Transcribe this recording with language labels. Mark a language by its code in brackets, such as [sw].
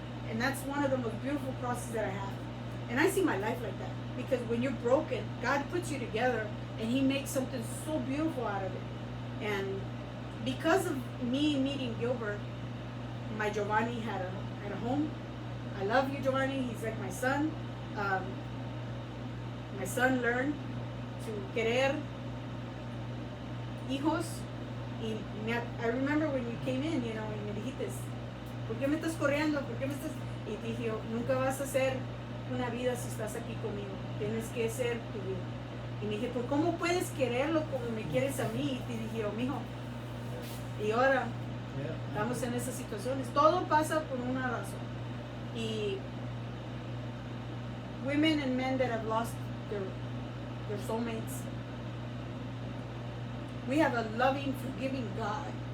[en] And that's one of the most beautiful crosses that I have. And I see my life like that. Because when you're broken, God puts you together and He makes something so beautiful out of it. And because of me meeting Gilbert, my Giovanni had a home. I love you, Giovanni. He's like my son. My son learned to [es] querer hijos. [en] I remember when you came in, you know, [es] y me dijiste, ¿por qué me estás corriendo? ¿Por qué me estás? Y te dije, nunca vas a hacer una vida si estás aquí conmigo. Tienes que ser tu vida. Y me dije, ¿por cómo puedes quererlo como me quieres a mí? Y te dije, oh, mijo. Y ahora estamos en esas situaciones. Todo pasa por una razón. [en] Y women and men that have lost their soulmates, we have a loving, forgiving God.